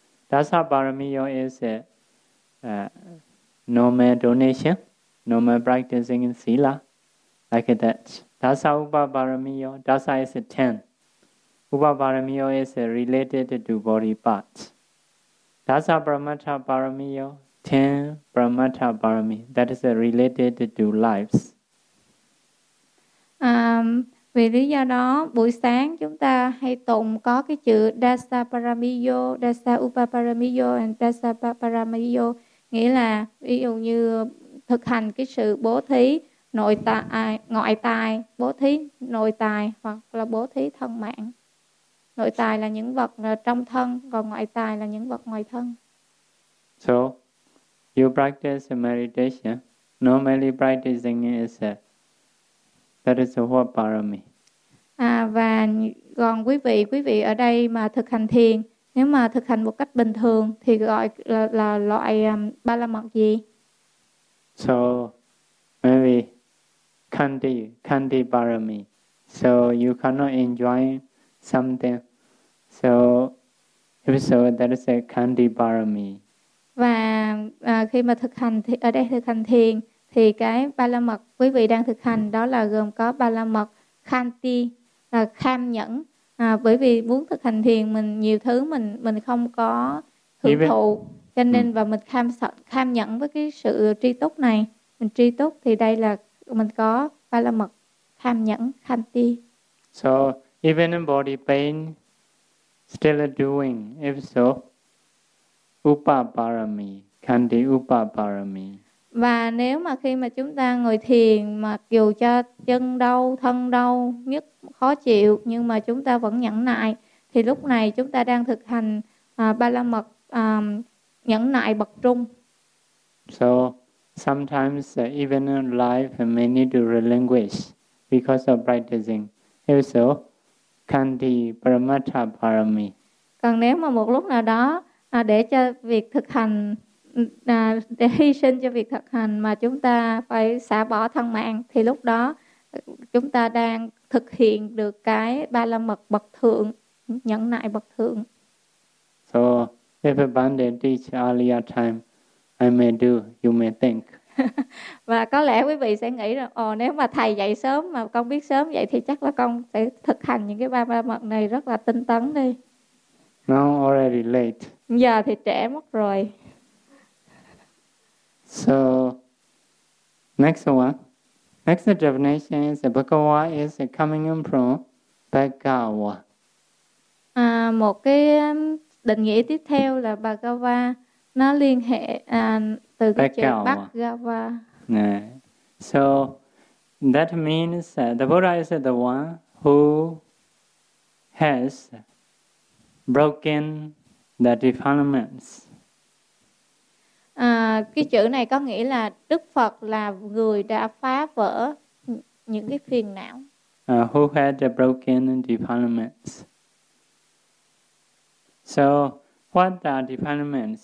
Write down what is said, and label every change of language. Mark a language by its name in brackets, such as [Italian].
[English] Dasa Baramiyo is a normal donation, normal practicing in Sila, like that. Dasa Upa Baramiyo, Dasa is a 10. Upa Baramiyo is related to body parts. Dasa Brahmata Baramiyo, 10 Brahmata Parami, that is related to lives. [Vietnamese] Vì lý do đó, buổi sáng chúng ta hay tụng có cái chữ Dasa Paramiyo, Dasa Upa Paramiyo and Dasa Paramiyo, nghĩa là ví dụ như thực hành cái sự bố thí nội tài, ngoại tài, bố thí nội tài hoặc là bố thí thân mạng. Nội tài là những vật trong thân, còn ngoại tài là những vật ngoài thân. [English] So, you practice meditation, normally practicing is a that is a what parami. [Vietnamese] Và còn quý vị ở đây mà thực hành thiền, nếu mà thực hành một cách bình thường thì gọi là loại ba la mật gì? [English] So maybe khandi parami. So you cannot enjoy something. So if so, that is a khandi parami. [Vietnamese] Và khi mà thực hành ở đây thực hành thiền thì cái ba la mật quý vị đang thực hành đó là gồm có ba la mật khanti, là kham nhẫn, bởi vì muốn thực hành thiền mình nhiều thứ mình không có hưởng thụ, cho nên và mình kham nhẫn với cái sự tri túc này, mình tri túc thì đây là mình có ba la mật kham nhẫn khanti. [English] So even in body pain still doing, if so upa parami, khandi upa parami. [Vietnamese] Và nếu mà khi mà chúng ta ngồi thiền mà dù cho chân đau, thân đau, nhức khó chịu nhưng mà chúng ta vẫn nhẫn nại thì lúc này chúng ta đang thực hành ba la mật nhẫn nại bậc trung. [English] So sometimes even in life may need to relinquish because of practicing. If so, khandi paramattha parami. [Vietnamese] Còn nếu mà một lúc nào đó để cho việc thực hành để hy sinh cho việc thực hành mà chúng ta phải xả bỏ thân mạng thì lúc đó chúng ta đang thực hiện được cái ba la mật bậc thượng, nhẫn nại bậc thượng. [English] So if a bandit teach earlier time, I may do, you may think. [Vietnamese] Và có lẽ quý vị sẽ nghĩ rằng, nếu mà thầy dạy sớm mà con biết sớm vậy thì chắc là con sẽ thực hành những cái ba la mật này rất là tinh tấn đi. [English] Now already late. [Vietnamese] Giờ thì trễ mất rồi. [English] So next one, next definition is Bhagava is coming from Bhagava. [Vietnamese] Một cái định nghĩa tiếp theo là Bhagava, nó liên hệ từ cái chữ Bhagava. [English] Yeah. So that means the Buddha is the one who has broken the defilements. [Vietnamese] Cái chữ này có nghĩa là Đức Phật là người đã phá vỡ những cái phiền não. [English] Who had the broken defilements? So, what are defilements?